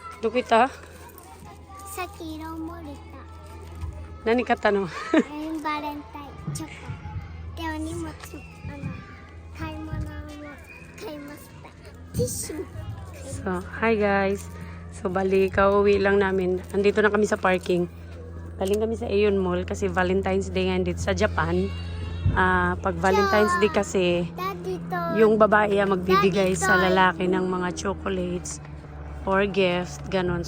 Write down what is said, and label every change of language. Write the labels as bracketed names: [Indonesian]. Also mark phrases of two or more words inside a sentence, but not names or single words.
[Japanese] どこ行った？さっき色漏れた。何買ったの？バレンタインチョコ。でお荷物買い物も買いました。ティッシュ。 [English] So, hi guys. [Filipino] So, bali, kauwi lang namin. Andito na kami sa parking. Galing kami sa Aeon Mall kasi Valentine's Day ngayon dito sa Japan. Pag Valentine's Day kasi, yung babae magbibigay sa lalaki ng mga [English] chocolates or gift, [Filipino] ganon.